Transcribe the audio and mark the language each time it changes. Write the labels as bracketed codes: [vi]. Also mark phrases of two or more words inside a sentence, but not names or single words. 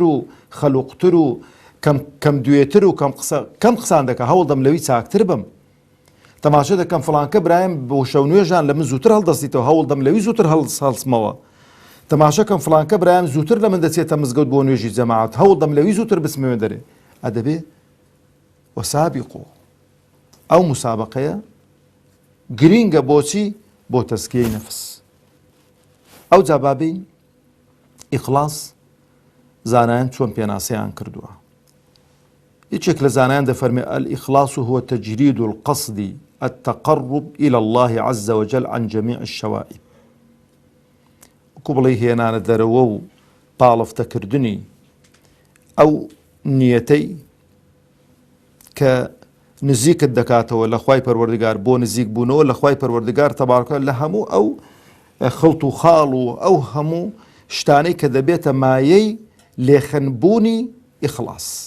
[ckb] و خەلوقتر و کەم دوێتر و کەم قسان دەکات هەوڵ دەم لەوی چاکتر بم تەماشا دەکەم فڵانکە برایم بۆ شەو نوێژان لە من زووتر هەڵدەستیتەوە هەوڵ دەم لەوی زووتر هەڵسمەوە تەماشەکەم فڵانکە برایم زووتر لە من دەچێتە مزگەوت بۆ نوێژی جەماعەت هەوڵ دەم لەوی زووتر بسمەوێ دەرێ ئەدەبێ وەسابقوا ئەو مسابقەیە گرینگە بۆچی بۆ تەزکیەی نەفس ئەو جا بابین ئیخلاس زانایان چۆن پێناسەیان کردووە یەکێک لە زانایان دەفەرمێ [ar] الإخلاص هو تجريد القصد التقرب إلى الله عز وجل عن جميع الشوائب [ckb] وەکو بڵێ هێنانە دەرەوە و پاڵفتەکردنی ئەو نیەتەی کە نزیکت دەکاتەوە لە خوای پەروەردگار بۆ نزیک بوونەوە لە خوای پەروەردگار تەبارەکە لە هەموو ئەو خڵت و خاڵ و ئەو هەموو شتانەی کە دەبێتە مایەی لێخەنبوونی ئیخلاس